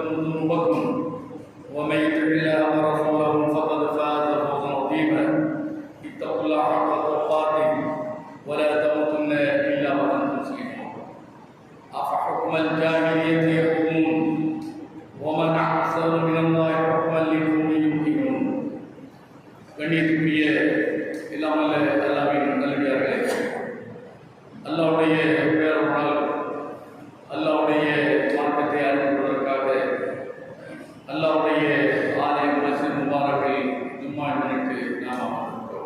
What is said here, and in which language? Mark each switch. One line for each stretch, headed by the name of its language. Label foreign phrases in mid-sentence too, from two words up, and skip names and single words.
Arabic: ذنوبكم ومن يطع الله ورسوله فقد فاز فوزا عظيما اتقوا الله حق تقاته ولا تموتن إلا وأنتم مسلمون أفحكم الجاهلية يحكمون ومن أحسن من الله حكما لقوم يوقنون
Tamil: கண்ணியத்துக்குரிய எல்லாம் அல்ல அல்லாஹ்வின் நல்லடியார்களே, அல்லாஹ்வுடைய பேரருளால் அல்லாஹ்வுடைய மார்க்கத்தை அறிவிப்பதற்காக அல்லாஹ்வுடைய ஆலய மஸ்ஜித் முபாரக்கில் ஜும்மா முன்னிட்டு நாம் அமர்ந்திருக்கிறோம்.